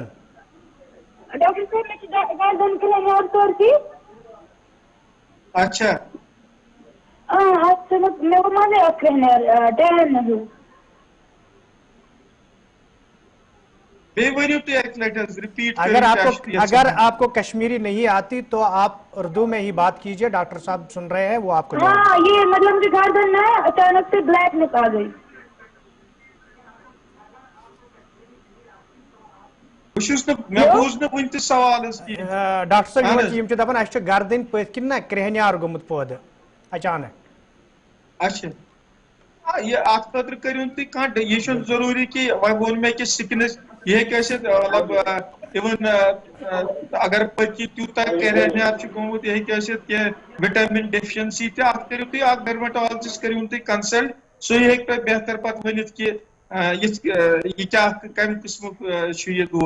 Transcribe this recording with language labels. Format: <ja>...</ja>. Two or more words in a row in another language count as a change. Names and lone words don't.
<ks>ڈاکٹر صٲب مےٚ چھِ گردن کرٛہنان سٲرسٕے اچھا اَتھ چھُ مےٚ گوٚو منٛزٕے اَتھ کرٛہنیر ٹین ہیوٗ بیٚیہِ ؤنِو تُہۍ اکہِ لٹہِ حظ رِپیٖٹ</ks> <ur>اگر آپ کو کشمیری نہیں آتی تو آپ اردو میں ہی بات کیجیے ڈاکٹر صاحب سن رہے ہیں وہ آپ کو ہاں یہ مطلب مجھے گردن میں اچانک سے بلیکنس آ گئی</ur> <ks>ڈاکٹر صٲب یِم چھِ دپان اَسہِ چھُ گردٕنۍ پٔتھۍ کِنۍ نا کرٛہنیار گوٚمُت پٲدٕ اچانک اچھا یہ اتھ خٲطرٕ کٔرِو تُہۍ کانٛہہ یہِ چھُنہٕ ضروٗری کہِ وۄنۍ ووٚن مےٚ کہِ سِکنس یہِ ہیٚکہِ ٲسِتھ مطلب اِوٕن اگر پٔتۍ کِنۍ تیوٗتاہ کرٛہنیار چھُ گوٚمُت یہِ ہیٚکہِ ٲسِتھ کینٛہہ</ks> <en>وِٹامِن ڈیفشنسی</en> <ks>تہِ اتھ کٔرِو تُہۍ اکھ ڈرماٹالجِسٹ کٔرِہُن تُہۍ کنسلٹ سُے ہیٚکہِ تۄہہِ بہتر پتہٕ ؤنِتھ کہِ یہِ کیٛاہ کمہِ قٕسمُک چھُ یہِ دود</ks>